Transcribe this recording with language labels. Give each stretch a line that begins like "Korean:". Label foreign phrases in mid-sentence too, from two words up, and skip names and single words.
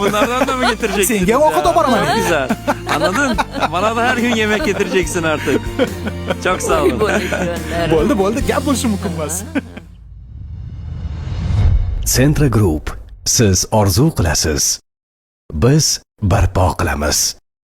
Turkish: bunlardan da mı getireceksin?
Uzbek: Senga ovqat olib boraman.
Turkish: Çok güzel. Anladın? Bana da her gün yemek getireceksin artık. Çok sağ olun.
Uzbek: Bo'ldi, gap bo'lishi mumkin emas. Centra Group. Siz orzu qilasiz. Biz barpo qilamiz.